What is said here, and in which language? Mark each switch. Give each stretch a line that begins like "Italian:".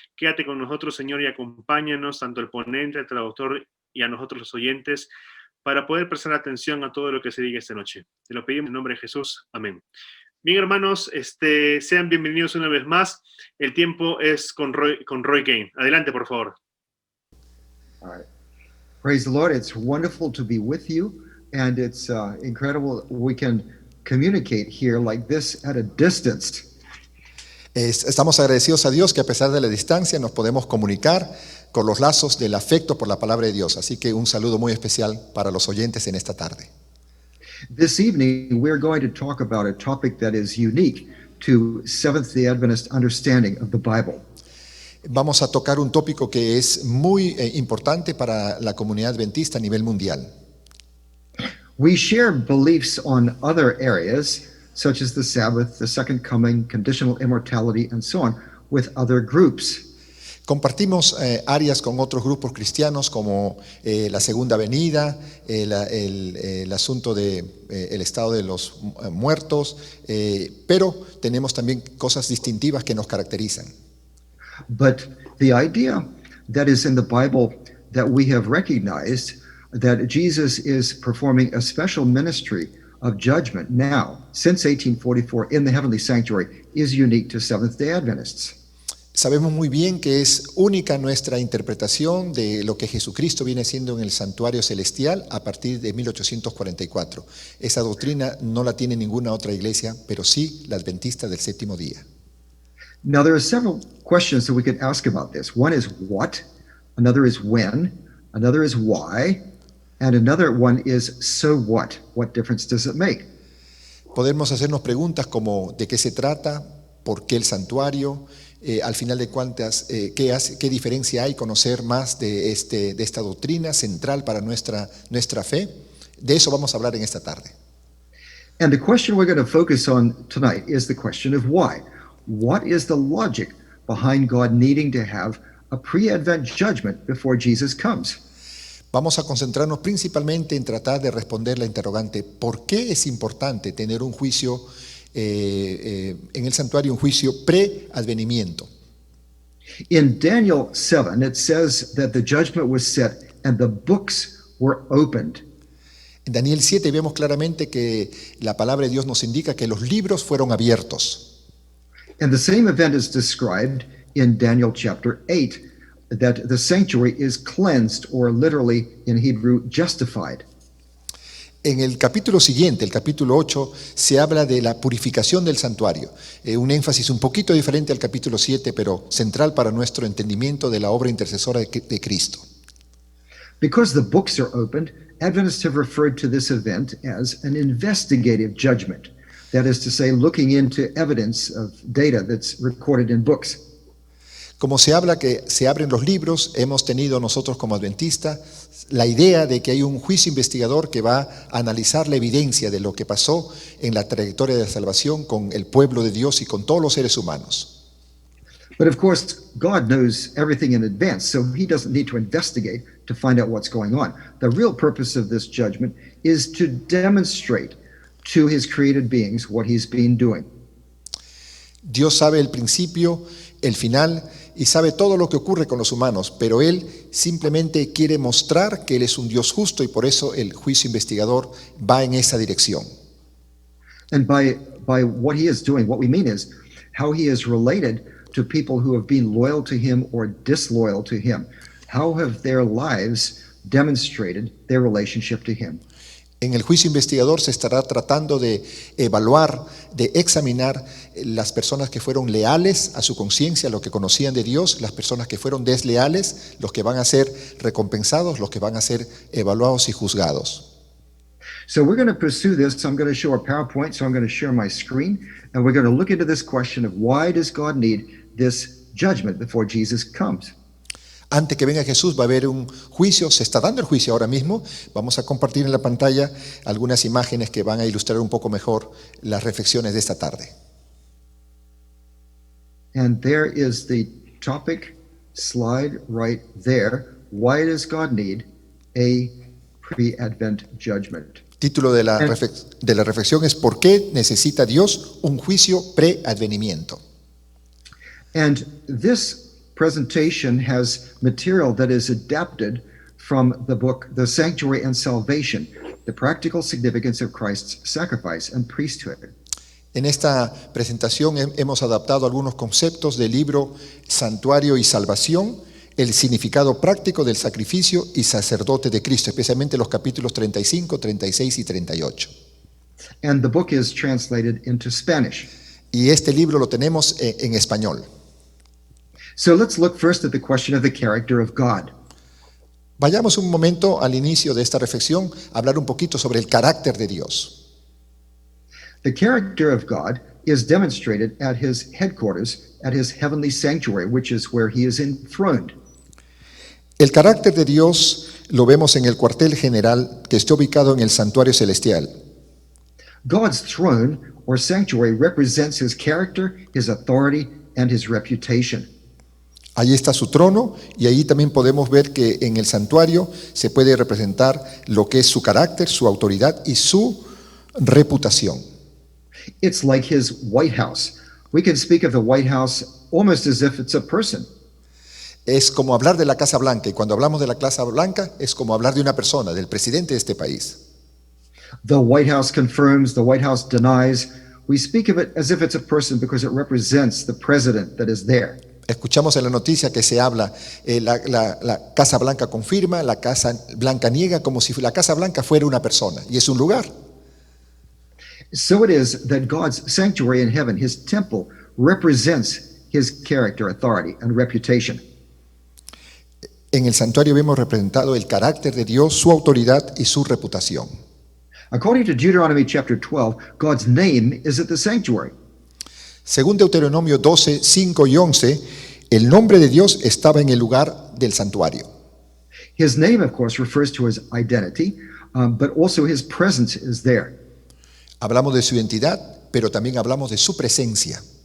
Spanish: Quédate con nosotros, Señor, y acompáñanos, tanto el ponente, el traductor y a nosotros los oyentes, para poder prestar atención a todo lo que se diga esta noche. Te lo pedimos en el nombre de Jesús. Amén. Bien, hermanos, sean bienvenidos una vez más. El tiempo es con Roy Gain. Adelante, por favor.
English: All right. Praise the Lord. It's wonderful to be with you, and it's incredible we can communicate here like this at a distance.
Spanish: Estamos agradecidos a Dios que a pesar de la distancia nos podemos comunicar con los lazos del afecto por la palabra de Dios. Así que un saludo muy especial para los oyentes en esta tarde.
English: This evening, we're going to talk about a topic that is unique to Seventh-day Adventist understanding of the Bible.
Spanish: Vamos a tocar un tópico que es muy importante para la comunidad adventista a nivel mundial.
English: We share beliefs on other areas, such as the Sabbath, the Second Coming, conditional immortality, and so on, with other groups.
Spanish: Compartimos áreas con otros grupos cristianos como la segunda venida, el asunto del estado de los muertos, pero tenemos también cosas distintivas que nos caracterizan.
English: But the idea that is in the Bible that we have recognized that Jesus is performing a special ministry of judgment now, since 1844 in the heavenly sanctuary, is unique to Seventh-day Adventists.
Spanish: Sabemos muy bien que es única nuestra interpretación de lo que Jesucristo viene haciendo en el santuario celestial a partir de 1844. Esa doctrina no la tiene ninguna otra iglesia, pero sí la adventista del séptimo día.
English: Now, there are several questions that we could ask about this. One is what, another is when, another is why, and another one is so what? What difference does it make?
Spanish: Podemos hacernos preguntas como ¿de qué se trata? ¿Por qué el santuario? Al final de cuentas, ¿qué diferencia hay conocer más de esta doctrina central para nuestra fe? De eso vamos a hablar en esta tarde.
English: And the question we're going to focus on tonight is the question of why. What is the logic behind God needing to have a pre-Advent judgment before Jesus comes?
Spanish: Vamos a concentrarnos principalmente en tratar de responder la interrogante ¿por qué es importante tener un juicio en el santuario, un juicio pre-advenimiento?
English: In Daniel 7, it says that the judgment was set and the books were opened.
Spanish: En Daniel 7 vemos claramente que la palabra de Dios nos indica que los libros fueron abiertos.
English: And the same event is described in Daniel chapter 8, that the sanctuary is cleansed, or literally in Hebrew, justified.
Spanish: En el capítulo siguiente, el capítulo 8, se habla de la purificación del santuario. Un énfasis un poquito diferente al capítulo 7, pero central para nuestro entendimiento de la obra intercesora de Cristo.
English: Because the books are opened, Adventists have referred to this event as an investigative judgment. That is to say, looking into evidence of data that's recorded in books.
Spanish: Como se habla que se abren los libros, hemos tenido nosotros como adventistas la idea de que hay un juicio investigador que va a analizar la evidencia de lo que pasó en la trayectoria de la salvación con el pueblo de Dios y con todos los seres humanos.
English: But of course, God knows everything in advance, so he doesn't need to investigate to find out what's going on. The real purpose of this judgment is to demonstrate to his created beings what he's been doing.
Spanish: Dios sabe el principio, el final y sabe todo lo que ocurre con los humanos, pero Él simplemente quiere mostrar que Él es un Dios justo y por eso el juicio investigador va en esa dirección.
English: And by what he is doing, what we mean is how he is related to people who have been loyal to him or disloyal to him. How have their lives demonstrated their relationship to him?
Spanish: En el juicio investigador se estará tratando de evaluar, de examinar las personas que fueron leales a su conciencia, lo que conocían de Dios, las personas que fueron desleales, los que van a ser recompensados, los que van a ser evaluados y juzgados.
English: So we're going to pursue this. I'm going to show a PowerPoint, so I'm going to share my screen, and we're going to look into this question of why does God need this judgment before Jesus comes?
Spanish: Antes que venga Jesús va a haber un juicio, se está dando el juicio ahora mismo. Vamos a compartir en la pantalla algunas imágenes que van a ilustrar un poco mejor las reflexiones de esta tarde.
English: And there is the topic slide right there. Why does God need a pre-Advent judgment?
Spanish: Título de la reflexión es ¿por qué necesita Dios un juicio pre-advenimiento?
English: And this presentation has material that is adapted from the book The Sanctuary and Salvation, The Practical Significance of Christ's Sacrifice and Priesthood.
Spanish: En esta presentación hemos adaptado algunos conceptos del libro Santuario y Salvación, el significado práctico del sacrificio y sacerdote de Cristo, especialmente los capítulos 35, 36 y 38.
English: And the book is translated into Spanish.
Spanish: Y este libro lo tenemos en español.
English: So let's look first at the question of the character of God.
Spanish: Vayamos un momento al inicio de esta reflexión a hablar un poquito sobre el carácter de Dios.
English: The character of God is demonstrated at his headquarters, at his heavenly sanctuary, which is where he is enthroned.
Spanish: El carácter de Dios lo vemos en el cuartel general que está ubicado en el santuario celestial.
English: God's throne or sanctuary represents his character, his authority, and his reputation.
Spanish: Allí está su trono y ahí también podemos ver que en el santuario se puede representar lo que es su carácter, su autoridad y su reputación.
English: It's like his White House. We can speak of the White House almost as if it's a person.
Spanish: Es como hablar de la Casa Blanca y cuando hablamos de la Casa Blanca es como hablar de una persona, del presidente de este país.
English: The White House confirms, the White House denies. We speak of it as if it's a person because it represents the president that is there.
Spanish: Escuchamos en la noticia que se habla, la Casa Blanca confirma, la Casa Blanca niega, como si la Casa Blanca fuera una persona, y es un lugar.
English: So it is that God's sanctuary in heaven, his temple, represents his character, authority, and reputation.
Spanish: En el santuario vemos representado el carácter de Dios, su autoridad y su reputación.
English: According to Deuteronomy chapter 12, God's name is at the sanctuary.
Spanish: Según Deuteronomio 12, 5 y 11, el nombre de Dios estaba en el lugar del santuario.
English: His name, of course, refers to his identity, but also his presence is there.
Spanish: Hablamos de su identidad, pero también hablamos de su presencia.